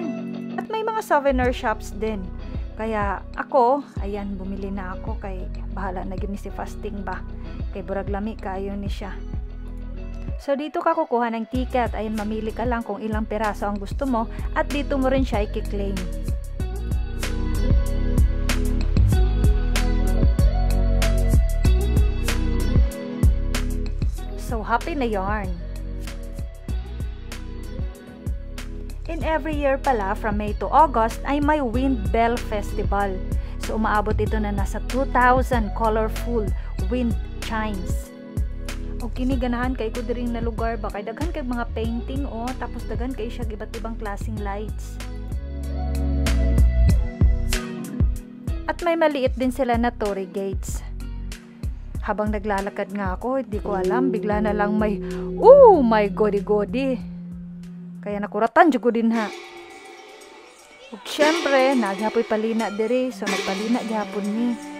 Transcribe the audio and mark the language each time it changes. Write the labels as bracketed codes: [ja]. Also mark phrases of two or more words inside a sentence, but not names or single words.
[tl] At may mga souvenir shops din. Kaya ako, ayan, bumili na ako [ceb] kay bahala na gini si fasting ba. Kay burag lami kayo ni siya. [tl] So dito ka kukuha ng ticket. Ayan, mamili ka lang kung ilang piraso ang gusto mo at dito mo rin siya i-claim. [en] So happy [tl] na yarn. [en] In every year pala, from May to August, [tl] ay may Wind Bell Festival. So umaabot ito na nasa 2,000 [en] colorful wind chimes. [ceb] O kiniganahan kay ko diring na lugar ba, kay daghan kay mga painting o, tapos daghan kay siya [tl] iba't ibang klaseng [ceb] lights. [tl] At may maliit din sila na torii gates. Habang naglalakad nga ako, hindi ko alam, bigla na lang may, [en] oh my godi. [ceb] Kaya nakuratan dyan ko din ha. Ug syempre, naghapoy palina diri, so nagpalina gihapon ni.